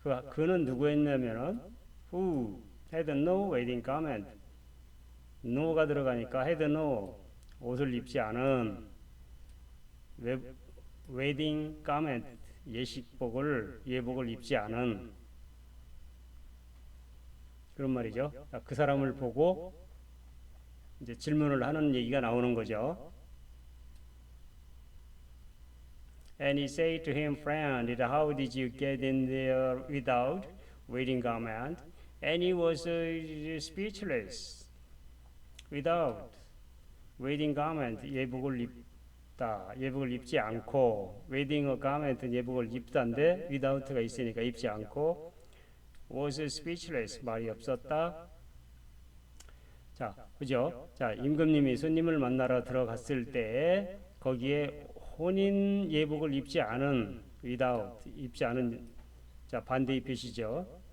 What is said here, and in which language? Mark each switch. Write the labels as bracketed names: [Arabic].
[Korean] 그는 누구였냐면은 [English] who had no wedding garment. [Korean] no가 들어가니까 [English] had no [Korean] 옷을 입지 않은 [English] wedding garment [Korean] 예복을 입지 않은 그런 말이죠. 그 사람을 보고 이제 질문을 하는 얘기가 나오는 거죠. [English] And he said to him, friend, how did you get in there without wedding garment? And he was speechless. Without wedding garment, [Korean] 예복을 입다. 예복을 입지 않고 [English] wearing a garment [Korean] 예복을 입다인데 without가 있으니까 입지 않고 [English] was speechless [Korean] 말이 없었다. 자, 그죠? 자, 임금님이 손님을 만나러 들어갔을 때 거기에 혼인 예복을 입지 않은 without 입지 않은 자 반대의 표시죠.